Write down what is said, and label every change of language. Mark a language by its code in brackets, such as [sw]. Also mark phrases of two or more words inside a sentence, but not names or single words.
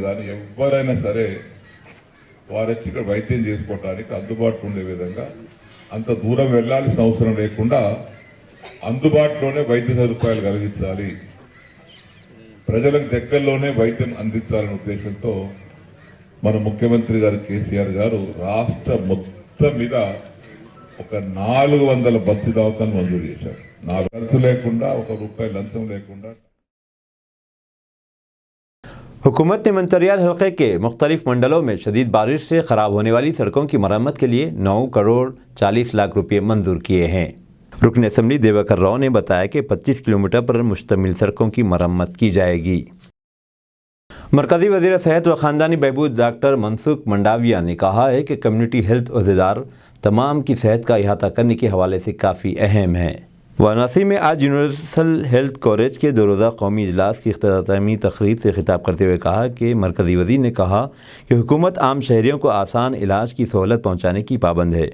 [te] కానీ ఎవరైనా సరే వారొచ్చి ఇక్కడ వైద్యం చేసుకోవడానికి అందుబాటులో ఉండే విధంగా అంత దూరం వెళ్లాల్సిన అవసరం లేకుండా అందుబాటులోనే వైద్య సదుపాయాలు కలిగించాలి, ప్రజలకు దగ్గరలోనే వైద్యం అందించాలనే ఉద్దేశంతో మన ముఖ్యమంత్రి గారు కేసీఆర్ గారు రాష్ట్ర మొత్తం మీద ఒక 400 బస్సు దవాఖాను మంజూరు చేశారు। 4 ఖర్చు లేకుండా, 1 రూపాయి లంచం లేకుండా। [ur] حکومت نے منچریال حلقے کے مختلف منڈلوں میں شدید بارش سے خراب ہونے والی سڑکوں کی مرمت کے لیے 9 کروڑ 40 لاکھ روپے منظور کیے ہیں۔ رکن اسمبلی دیواکر راؤ نے بتایا کہ 25 کلومیٹر پر مشتمل سڑکوں کی مرمت کی جائے گی۔ مرکزی وزیر صحت و خاندانی بہبود ڈاکٹر منسکھ منڈاویہ نے کہا ہے کہ [en] community health [ur] عہدیدار تمام کی صحت کا احاطہ کرنے کے حوالے سے کافی اہم ہے. وارانسی میں آج [en] universal health coverage [ur] کے 2 روزہ قومی اجلاس کی اختتامی تقریب سے خطاب کرتے ہوئے کہا کہ مرکزی وزیر نے کہا کہ حکومت عام شہریوں کو آسان علاج کی سہولت پہنچانے کی پابند ہے.